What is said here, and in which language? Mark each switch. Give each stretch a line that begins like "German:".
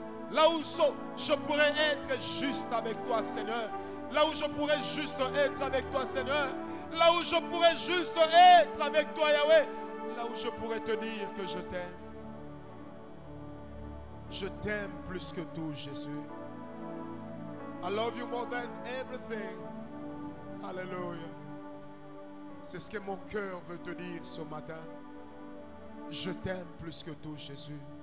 French: Là où je pourrais être juste avec toi, Seigneur. Là où je pourrais juste être avec toi, Seigneur. Là où je pourrais juste être avec toi, Yahweh. Là où je pourrais te dire que je t'aime. Je t'aime plus que tout, Jésus.
English: I love you more than everything.
French: Alléluia. C'est ce que mon cœur veut te dire ce matin. Je t'aime plus que tout, Jésus.